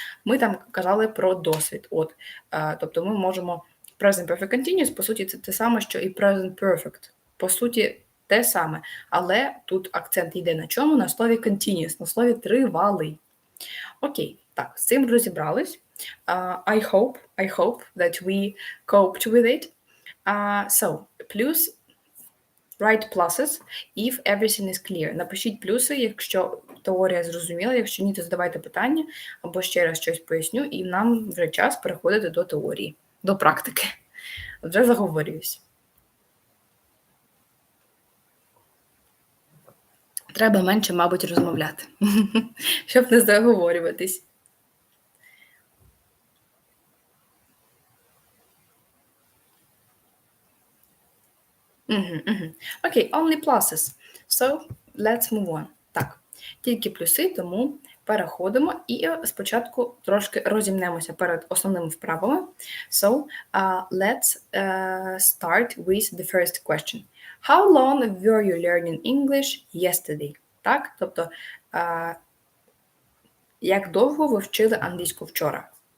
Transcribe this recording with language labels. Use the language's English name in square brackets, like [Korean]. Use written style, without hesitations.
[Ukrainian] Ми там казали про досвід. От, тобто ми можемо Present Perfect Continuous, по суті, це те саме, що і Present Perfect. По суті, те саме. Але тут акцент йде на чому? На слові continuous, на слові тривалий. Окей, так, з цим розібрались. [English] I hope that we coped with it. So, plus, write pluses if everything is clear. [Ukrainian] Напишіть плюси, якщо теорія зрозуміла, якщо ні, то задавайте питання, або ще раз щось поясню, і нам вже час переходити до теорії, до практики. Вже заговорююсь. Треба менше, мабуть, розмовляти, щоб не заговорюватись. [English] Окей, only pluses. So, let's move on. [Ukrainian] Так, тільки плюси, тому переходимо і спочатку трошки розімнемося перед основними вправами. [English] So, let's start with the first question. How long were you learning English yesterday? [Ukrainian] Так, тобто, як довго ви вчили англійську вчора?